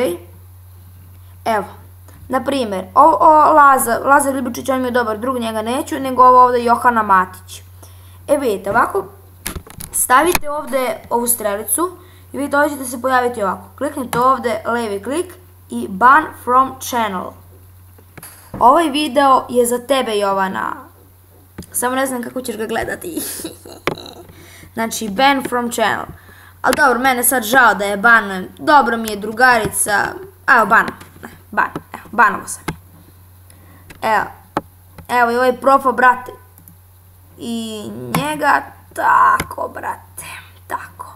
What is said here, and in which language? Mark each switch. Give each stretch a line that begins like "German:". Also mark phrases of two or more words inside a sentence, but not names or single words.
Serbian: Evo, na primjer, Lazar Ljubičić, on mi je dobar drug, njega neću, nego ovo ovdje Johana Matić. Vidite, ovako, stavite ovdje ovu strelicu i vidite, ovdje ćete se pojaviti ovako. Kliknite ovdje levi klik i
English: ban from channel.
Serbian: Ovaj video je za tebe, Jovana. Samo ne znam kako ćeš ga gledati. Znači,
English: ban from channel.
Serbian: Ali dobro, mene sad žao da je banujem. Dobro mi je drugarica. Evo, banovo sam je. Evo i ovaj profa, brate. I njega, tako, brate. Tako.